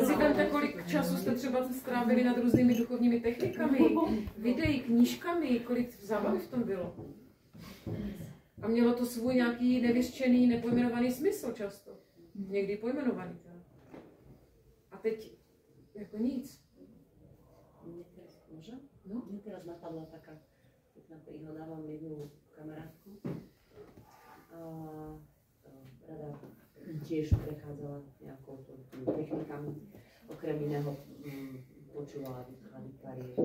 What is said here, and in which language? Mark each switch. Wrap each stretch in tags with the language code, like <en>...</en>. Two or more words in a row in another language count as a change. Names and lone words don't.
<cs>Si vemte, kolik času jste třeba strávili nad různými duchovními technikami, videí, knížkami, kolik zábavy v tom bylo. A mělo to svůj nějaký nevyřčený, nepojmenovaný smysl často. Někdy pojmenovaný. A teď jako nic.</cs> <sk>Mne teraz napadla taká pekná príhoda, mám jednu kamarátku. Rada tiež prechádzala nejakou technikami, okrem iného počúvala výklady kariéry.</sk>